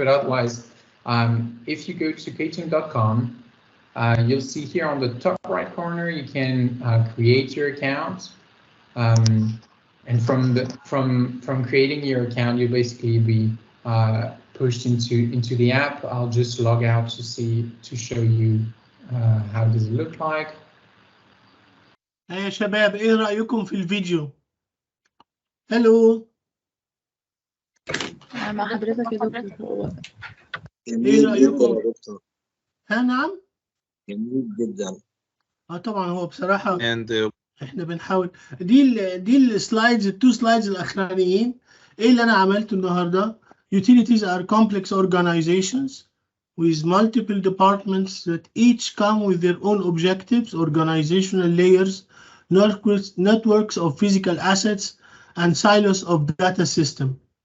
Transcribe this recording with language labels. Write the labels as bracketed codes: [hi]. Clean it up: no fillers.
[en] But otherwise, if you go to ktm.com, you'll see here on the top right corner you can create your account. And from creating your account, you'll basically be pushed into the app. I'll just log out to show you how does it look like. [ar] يا شباب ايه رأيكم في الفيديو؟ هلو مع حضرتك يا دكتور. ايه رأيكم؟ نعم؟ جميل جدا. طبعا هو بصراحة احنا بنحاول دي السلايدز التو سلايدز الاخرانيين. [en] ايه اللي انا عملته النهارده؟ Utilities are complex organizations with multiple departments that each come with their own objectives, organizational layers, networks of physical assets, and silos of data system.